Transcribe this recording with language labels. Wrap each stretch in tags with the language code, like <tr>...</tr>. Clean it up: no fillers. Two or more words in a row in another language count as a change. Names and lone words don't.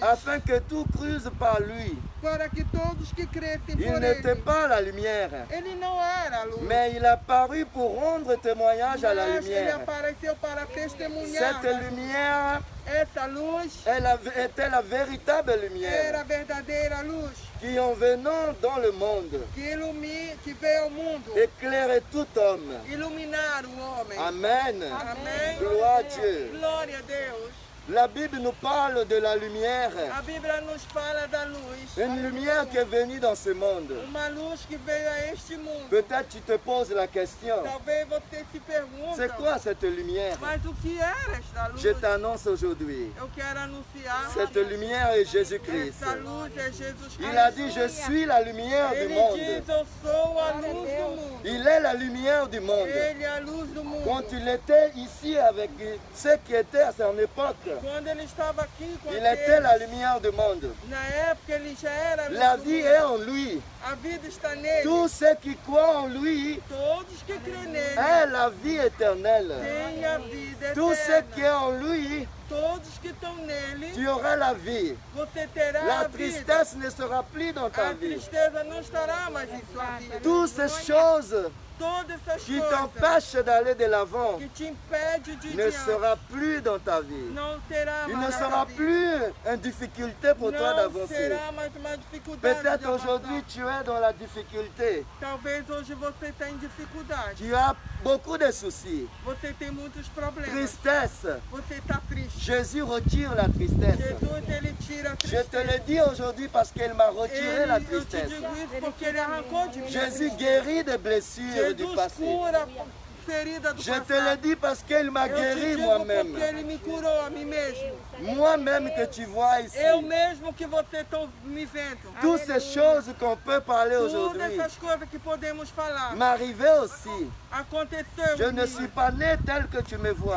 <fr>afin que tout cruse par lui.</fr> <pt>para que todos que crescem</pt> <fr>Il</fr> <pt>por</pt> <fr>n'était</fr> <pt>ele.</pt> <fr>pas la lumière,</fr> <pt>Ele não era a luz,</pt> <fr>mais il a paru pour rendre témoignage à la</fr> <pt>mas ele</pt> <fr>lumière.</fr> <pt>apareceu para testemunhar.</pt> <fr>Cette lumière,</fr> <pt>Essa luz</pt> <fr>était la véritable</fr> <pt>era</pt> <fr>lumière</fr> <pt>a verdadeira luz</pt> <fr>qui, en venant dans le monde,</fr> <pt>que veio ao mundo</pt> <fr>éclairait tout homme.</fr> <pt>iluminar o homem.</pt> <fr>Amen.</fr> <pt>Amém.</pt> <fr>Gloire à Dieu.</fr> <pt>Glória a Deus.</pt> <fr>La Bible nous parle de la lumière,</fr> <pt>A Bíblia nos fala da luz.</pt> <fr>une lumière qui est venue dans ce monde.</fr> <pt>Uma luz que veio a este mundo.</pt> <fr>Peut-être tu te poses la question,</fr> <pt>Talvez você se pergunte,</pt> <fr>c'est quoi cette lumière?</fr> <pt>mas o que era esta luz?</pt> <fr>Je t'annonce aujourd'hui,</fr> <pt>Eu quero anunciar.</pt> <fr>cette lumière est Jésus-Christ.</fr> <pt>Essa luz é Jesus Cristo.</pt> <fr>Il a dit, je suis la lumière du</fr> <pt>Ele</pt> <fr>monde.</fr> <pt>diz, eu sou a luz do mundo.</pt> <fr>Il est la lumière du monde.</fr> <pt>Ele é a luz do mundo.</pt> <fr>Quand il était ici avec ceux qui étaient à son époque,</fr> <pt>Quando ele estava aqui com</pt> <fr>il était</fr> <pt>aqueles,</pt> <fr>la lumière du monde.</fr> <pt>na época ele já era a luz</pt> <fr>La</fr> <pt>do</pt> <fr>vie</fr> <pt>mundo.</pt> <fr>est en lui.</fr> <pt>A vida está nele.</pt> <fr>Tous ceux qui croient en lui</fr> <pt>Todos que creem nele</pt> <fr>aient la vie éternelle.</fr> <pt>têm a vida</pt> <fr>Tous ceux qui</fr> <pt>eterna.</pt> <fr>sont en lui,</fr> <pt>Todos que estão nele,</pt> <fr>tu auras la vie.</fr> <pt>você terá</pt> <fr>La</fr> <pt>a vida.</pt> <fr>tristesse ne sera plus dans ta</fr> <pt>A</pt> <fr>vie.</fr> <pt>tristeza não estará mais em sua vida.</pt> <fr>Toutes ces choses</fr> <pt>Todas essas</pt> <fr>qui</fr> <pt>coisas</pt> <fr>t'empêchent d'aller de l'avant</fr> <pt>que te impedem de ir</pt> <fr>ne</fr> <pt>diante,</pt> <fr>sera plus dans ta vie.</fr> <pt>não terá</pt> <fr>Il</fr> <pt>mais</pt> <fr>ne</fr> <pt>na</pt> <fr>sera</fr> <pt>tua vida.</pt> <fr>plus une difficulté pour toi</fr> <pt>Não</pt> <fr>d'avancer.</fr> <pt>será mais uma dificuldade de</pt> <fr>Peut-être</fr> <pt>avançar.</pt> <fr>aujourd'hui tu es dans la difficulté.</fr> <pt>Talvez hoje você tenha dificuldade.</pt> <fr>Tu as beaucoup de soucis.</fr> <pt>Você tem muitos problemas.</pt> <fr>Tristesse.</fr> <pt>Você está triste.</pt> <fr>Jésus retire la tristesse.</fr> <pt>Jesus, ele tira a</pt> <fr>Je</fr> <pt>tristeza.</pt> <fr>te le dis aujourd'hui parce qu'il m'a retiré la</fr> <pt>Eu te</pt> <fr>tristesse.</fr> <pt>digo isso porque ele arrancou de mim.</pt> <fr>Jésus guérit des blessures du</fr> <pt>Jesus</pt> <fr>passé.</fr> <pt>cura a ferida do</pt> <fr>Je te</fr> <pt>passado.</pt> <fr>le dis parce qu'il m'a</fr> <pt>Eu te</pt> <fr>guéri</fr> <pt>digo</pt> <fr>moi-même.</fr> <pt>porque ele me curou a mim mesmo.</pt> <fr>Moi-même que tu vois ici.</fr> <pt>Eu mesmo que você está me vendo.</pt> <fr>Toutes ces choses qu'on peut parler</fr> <pt>Todas</pt> <fr>aujourd'hui</fr> <pt>essas coisas que podemos falar</pt> <fr>m'arrivaient aussi.</fr> <pt>aconteceu.</pt> <fr>Je ne</fr> <pt>comigo.</pt> <fr>suis pas né tel que tu me vois.</fr>